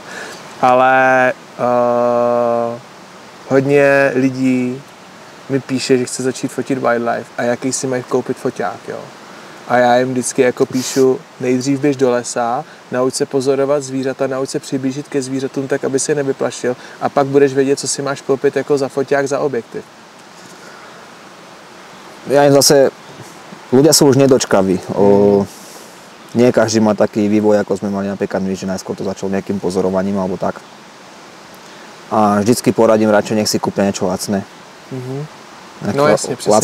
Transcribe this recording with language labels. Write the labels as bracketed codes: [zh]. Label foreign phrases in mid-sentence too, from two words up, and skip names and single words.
[cs] Ale hodně lidí mi píše, že chce začít fotit wildlife a jaký si mají koupit foťák, jo. A já jim vždycky jako píšu, nejdřív běž do lesa, nauč se pozorovat zvířata, nauč se přiblížit ke zvířatům tak, aby se je nevyplašil a pak budeš vědět, co si máš koupit jako za foťák, za objektiv. [sk] Ja im zase, ľudia sú už nedočkaví. Nie každý má taký vývoj, ako sme mali napríklad my, že najskôr to začal nejakým pozorovaním alebo tak. [cs] A vždycky poradím [sk] radšej, nech si kúpia niečo lacné. No jasne, presne